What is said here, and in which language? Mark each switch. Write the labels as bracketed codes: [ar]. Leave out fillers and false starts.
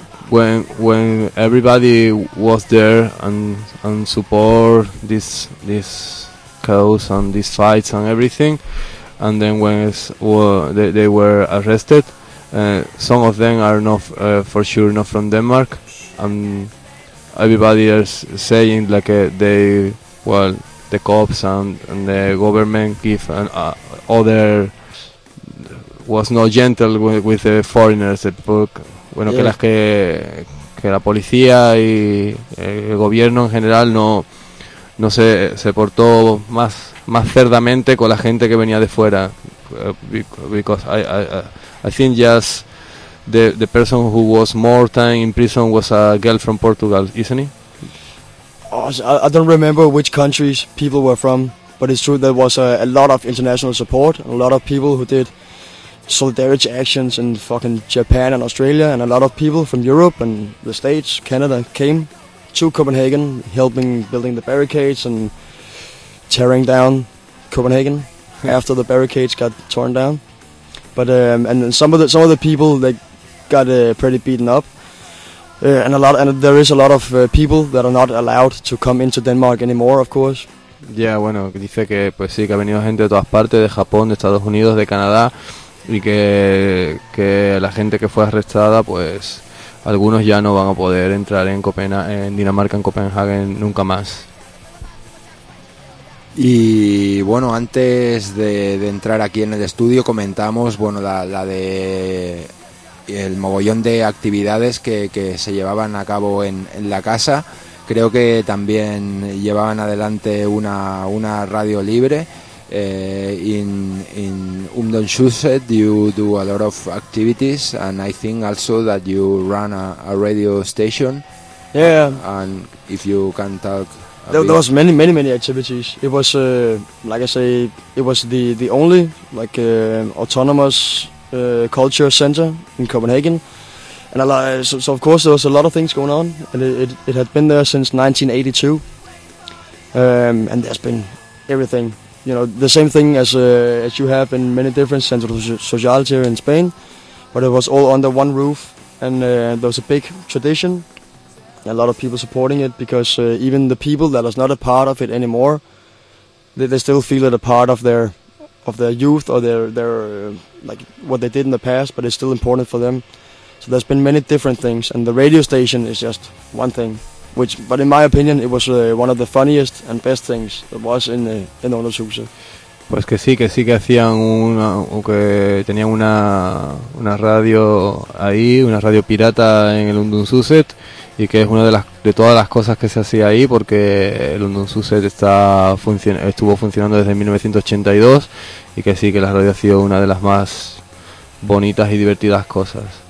[en] When everybody was there and support this cause and these fights and everything, and then when they were arrested, some of them are not from Denmark, and everybody is saying like the cops and the government give other was not gentle with the foreigners. Bueno, yeah. [es] que la policía y el gobierno en general no se portó más cerdamente con la gente que venía de fuera. [en] Because I think just the person who was more time in prison was a girl from Portugal, isn't it? I don't remember which countries people were from, but it's true there was a lot of international support, a lot of people who did solidarity actions in fucking Japan and Australia, and a lot of people from Europe and the States, Canada, came to Copenhagen, helping building the barricades and tearing down Copenhagen after the barricades got torn down. But and then some of the people, they got pretty beaten up, and there is a lot of people that are not allowed to come into Denmark anymore, of course. [es] Yeah, bueno, dice que pues sí que ha venido gente de todas partes, de Japón, de Estados Unidos, de Canadá. Y que la gente que fue arrestada, pues algunos ya no van a poder entrar en Dinamarca, en Copenhague, nunca más. Y bueno, antes de entrar aquí en el estudio comentamos, bueno, la de el mogollón de actividades que se llevaban a cabo en la casa. Creo que también llevaban adelante una radio libre. [en] In Ungdomshuset, you do a lot of activities, and I think also that you run a radio station. Yeah. And if you can talk There was many, many, many activities. It was, like I say, it was the only like autonomous culture center in Copenhagen. And I like, so of course there was a lot of things going on, and it had been there since 1982. And there's been everything, you know, the same thing as you have in many different [es] centros sociales [en] here in Spain, but it was all under one roof, and there was a big tradition, a lot of people supporting it, because even the people that are not a part of it anymore, they still feel it a part of their youth or their like what they did in the past, but it's still important for them. So there's been many different things, and the radio station is just one thing. But in my opinion, it was one of the funniest and best things that was in Ondas. [es] Pues que sí que hacían que tenían una radio ahí, una radio pirata en el Undunzuset, y que es una de todas las cosas que se hacía ahí, porque el Undunzuset estuvo funcionando desde 1982, y que sí que la radio ha sido una de las más bonitas y divertidas cosas.